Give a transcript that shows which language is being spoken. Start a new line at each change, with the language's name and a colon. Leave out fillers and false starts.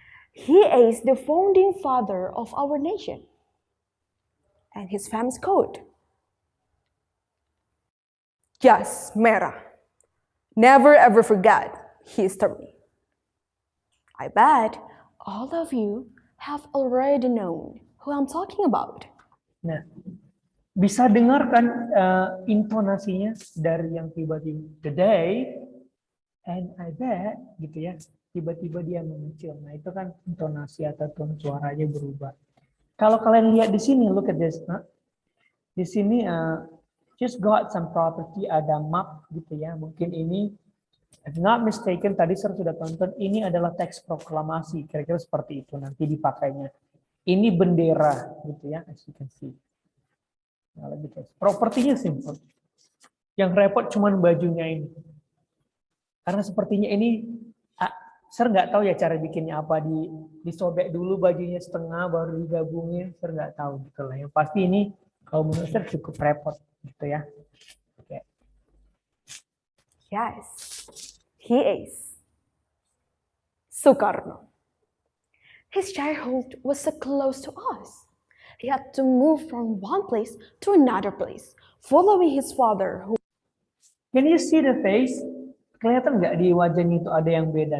English: He is the founding father of our nation. And his famous quote, "Yes, Merah. Never ever forget history." I bet all of you have already known who I'm talking about.
Indonesian: Nah, bisa dengarkan intonasinya dari yang tiba-tiba today and I bet gitu ya, tiba-tiba dia mengecil. Nah, itu kan intonasi atau tone suaranya berubah. Kalau kalian lihat di sini, look at this. Nah, di sini just got some property, ada map gitu ya. Mungkin ini, if not mistaken, tadi saya sudah tonton, ini adalah teks proklamasi. Kira-kira seperti itu nanti dipakainya. Ini bendera gitu ya, as you can see. Nah, lebih propertinya simple. Yang repot cuman bajunya ini. Karena sepertinya ini, saya nggak tahu ya cara bikinnya apa, disobek dulu bajunya setengah baru digabungin, saya nggak tahu gitu lah. Yang pasti ini kalau menurut saya cukup repot gitu ya.
English: Okay. Yes, he is Sukarno. His childhood was so close to us. He had to move from one place to another place, following his father who Can you see the face?
Indonesian: Kelihatan nggak di wajahnya itu ada yang beda?